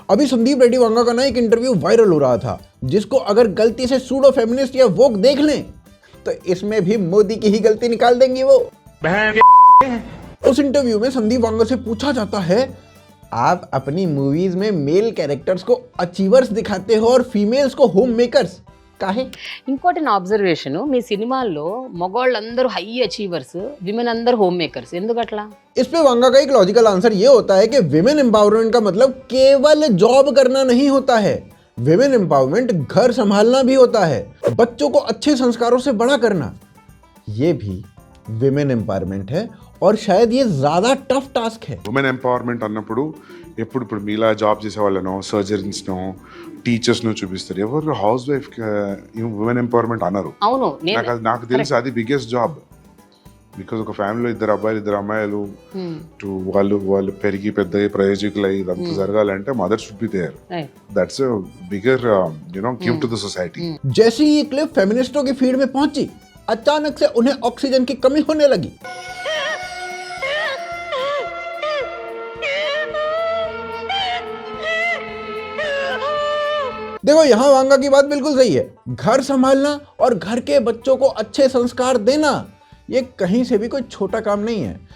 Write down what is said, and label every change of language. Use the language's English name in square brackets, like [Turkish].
[Hindi] अभी संदीप रेड्डी वांगा का ना एक इंटरव्यू वायरल हो रहा था, जिसको अगर गलती से सूडो फेमिनिस्ट या वोक देख लें तो इसमें भी मोदी की ही गलती निकाल देंगी वो। उस इंटरव्यू में संदीप वांगा से पूछा जाता है, आप अपनी मूवीज में मेल कैरेक्टर्स को अचीवर्स दिखाते हो और फीमेल्स को होम मेकर्स काहे? [Telugu] ఇంకోటి నా అబ్జర్వేషన్ మీ సినిమాల్లో మగవాళ్ళందరూ హై అచీవర్స్ విమెన్ అందరూ హోమ్ మేకర్స్ ఎందుకు అట్లా? [Hindi] इस पे वांगा का एक लॉजिकल आंसर ये होता है कि विमेन एम्पावरमेंट का मतलब केवल जॉब करना नहीं होता है। विमेन एम्पावरमेंट घर संभालना भी होता है, बच्चों को अच्छे संस्कारों से बड़ा करना, ये भी विमेन एम्पावरमेंट है और शायद ये ज्यादा टफ टास्क है। [Telugu] ఉమెన్ ఎంపవర్మెంట్ అన్నప్పుడు ఇప్పుడు మీలా జాబ్ చేసే వాళ్ళనో సర్జరీస్నో టీచర్స్నో చూపిస్తారు. ఎవరు హౌస్ వైఫ్ ఉమెన్ ఎంపవర్మెంట్ అన్నారు. అవును, నాకు తెలిసి అది బిగ్గెస్ట్ జాబ్. బికాజ్ ఒక ఫ్యామిలీలో ఇద్దరు అబ్బాయిలు ఇద్దరు అమ్మాయిలు వాళ్ళు పెరిగి పెద్ద ప్రయోజకులై ఇదంతా జరగాలంటే [English] Mother should be there. That's bigger gift to the society. [Hindi] जैसे ही ये क्लिप फेमिनिस्टों की फीड में पहुंची, अचानक से उन्हें ऑक्सीजन की कमी होने लगी। देखो यहाँ वांगा की बात बिल्कुल सही है। घर संभालना और घर के बच्चों को अच्छे संस्कार देना, ये कहीं से भी कोई छोटा काम नहीं है।